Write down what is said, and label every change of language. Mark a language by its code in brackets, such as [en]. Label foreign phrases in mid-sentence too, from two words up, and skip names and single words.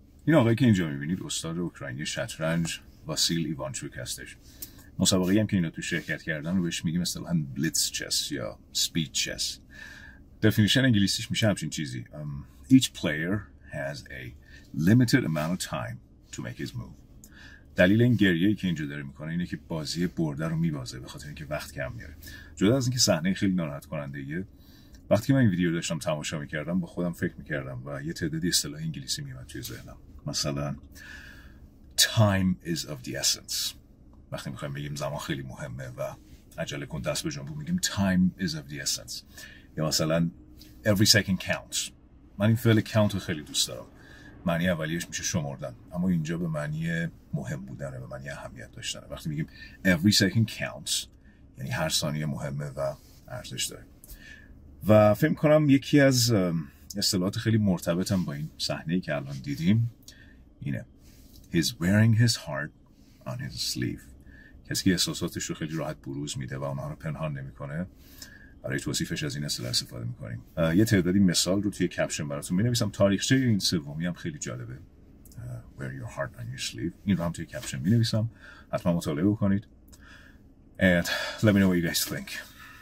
[fa] این آقایی که اینجا میبینید استاد اوکراینی شطرنج واسیل ایوانچوک هستش. مسابقه‌ای هم که اینا تو شرکت کردن رو بهش میگیم اصطلاحاً [en] blitz chess [fa] یا [en] speed chess. [fa] دفینیشن انگلیسیش میشه همچین چیزی. [en] Each player has a limited amount of time to make his move. [fa] دلیل این گریه‌ای که اینجا داره میکنه اینه که بازی برده رو میبازه به خاطر اینکه وقت کم میاره. جدا از اینکه صحنه خیلی ناراحت کننده ایه، وقتی که من این ویدیو رو داشتم تماشا میکردم با خودم فکر میکردم و یه تعدادی اصطلاح انگلیسی میومد توی ذهنم. مثلا [en] time is of the essence. [fa] وقتی میخوایم بگیم زمان خیلی مهمه و عجله کن دست به جنبو میگیم [en] time is of the essence. [fa] یا مثلا [en] every second counts. [fa] من این فعل count رو خیلی دوست دارم. معنی اولیش میشه شمردن، اما اینجا به معنی مهم بودنه، به معنی اهمیت داشتنه. وقتی میگیم [en] every second counts [fa] یعنی هر ثانیه مهمه و ارزش داره. و فکر کنم یکی از اصطلاحات خیلی مرتبطم با این صحنه‌ای که الان دیدیم اینه [en] he's wearing his heart on his sleeve. [fa] کسی که احساساتش رو خیلی راحت بروز میده و اونها رو پنهان نمیکنه. برای توصیفش از این اصطلاح استفاده میکنیم. یه تعدادی مثال رو توی کپشن براتون مینویسم. تاریخچه این سومی هم خیلی جالبه. [en] Wear your heart on your sleeve. [fa] این رو هم توی کپشن مینویسم. حتما مطالعه بکنید. [en] And let me know what you guys think.